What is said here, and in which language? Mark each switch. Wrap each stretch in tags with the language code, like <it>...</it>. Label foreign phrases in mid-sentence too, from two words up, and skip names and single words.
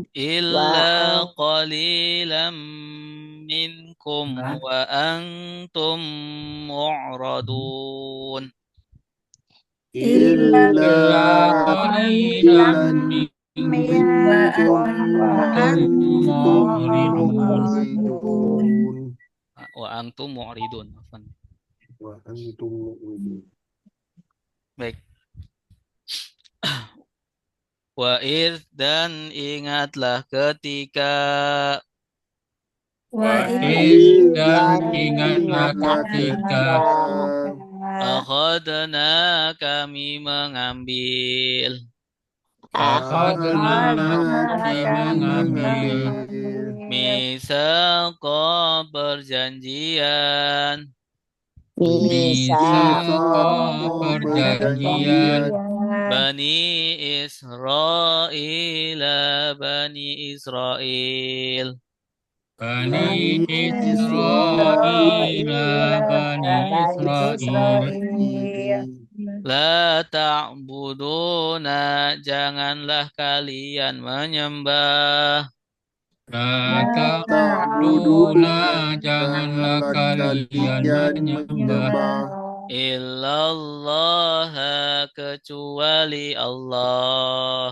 <ar>إلا قليلا منكم وأنتم معرضون إلا إلا قليلا قليلا منكم منكم وأنتم وأنتم معرضون. معرضون. وأنتم معرضون. وأنتم مؤمنون.</ar> <id>Baik. Wa'idh dan ingatlah ketika Wa'idh dan ingatlah ketika akhadna kami mengambil akhadna kami mengambil misaqa perjanjian misaqa perjanjian Bani Israel Bani Israel Bani Israel Bani Israel</id> <ar>لا تعبدون</ar> <id>janganlah kalian menyembah</id> <ar>لا تعبدون</ar> <id>janganlah kalian menyembah illallah kecuali Allah</id>